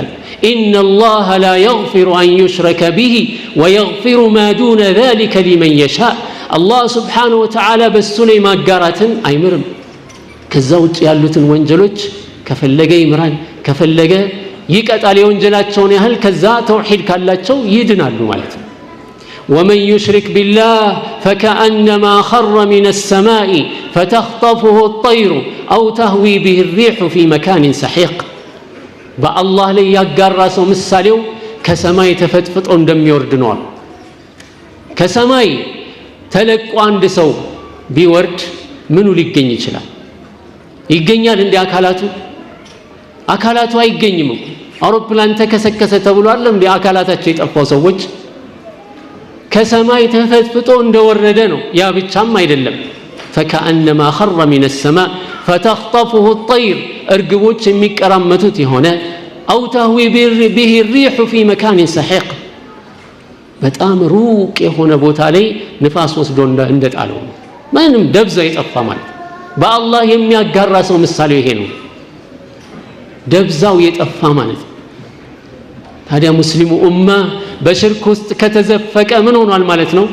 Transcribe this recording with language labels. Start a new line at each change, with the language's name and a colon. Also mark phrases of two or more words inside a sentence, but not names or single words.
Arabic: إن الله لا يغفر أن يشرك به ويغفر ما دون ذلك لمن يشاء الله سبحانه وتعالى
Amharic: በሱ ላይ ማጋራትን አይምርም። ከዛ ውጭ ያሉትን ወንጀሎች ከፈለገ ይምራል፣ ከፈለገ ይቀጣል የወንጀላቸውን ያህል። ከዛ ተውሂድ ካላቸው ይድናሉ ማለት ነው።
Arabic: ومن يشرك بالله فكأنما خر من السماء فتخطفه الطير أو تهوي به الريح في مكان سحيق
Amharic: በአላህ ላይ ያጋራ ሰው ምሳሌው ከሰማይ ተፈጥፍጦ እንደሚወርድ ነው። ከሰማይ ተለቆ አንድ ሰው ቢወርድ ምኑ ሊገኝ ይችላል? ይገኛል እንደ አካላቱ አይገኝም። አውሮፕላን ተከሰከሰ ተብሏል እንደ አካላታቸው የጠፋው ሰዎች ከሰማይ ተፈጥፍጦ እንደወረደ ነው። ያ ብቻም አይደለም።
Arabic: فكأنما خر من السماء فتخطفه الطير
Amharic: እርግቦች የሚቀራመቱት የሆነ
Arabic: أو تهوي به الريح في مكان سحيق
Amharic: በጣም ሩቅ የሆነ ቦታ ላይ ንፋስ ወስዶ እንደጣለው ምንም ደብዛ የጠፋ ማለት በአላህ የሚያጋራ ሰው ምሳሌው ይሄ ነው። ደብዛው የጠፋ ማለት ታዲያ ሙስሊሙ ኡማ በሽርክ ውስጥ ከተዘፈቀ ምን ሆኗል ማለት ነው?